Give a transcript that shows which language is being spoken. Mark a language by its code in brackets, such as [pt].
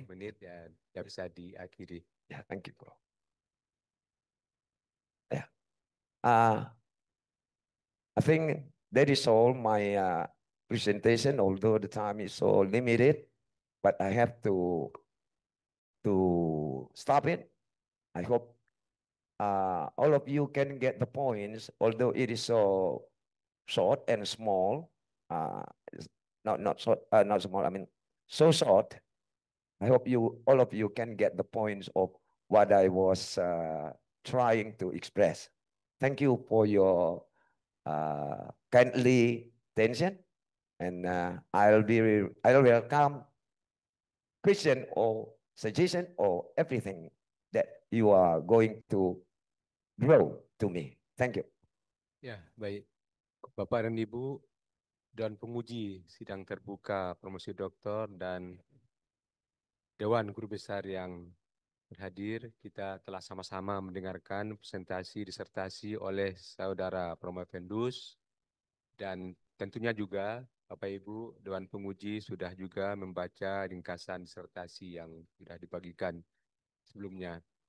[id] menit dan tidak bisa diakhiri. [en] Yeah, thank you, bro. Yeah. I think that is all my presentation, although the time is so limited, but I have to stop it. I hope all of you can get the points, although it is so short and small. Not short, not small. I mean, so short. I hope all of you can get the points of what I was trying to express. Thank you for your kindly attention, and I'll welcome question or suggestion or everything that you are going to grow to me. Thank you. [id] Ya, baik. Bapak dan Ibu dan penguji sidang terbuka promosi doktor dan Dewan Guru Besar yang berhadir, kita telah sama-sama mendengarkan presentasi disertasi oleh Saudara Promovendus dan tentunya juga Bapak Ibu Dewan Penguji sudah juga membaca ringkasan disertasi yang sudah dibagikan sebelumnya.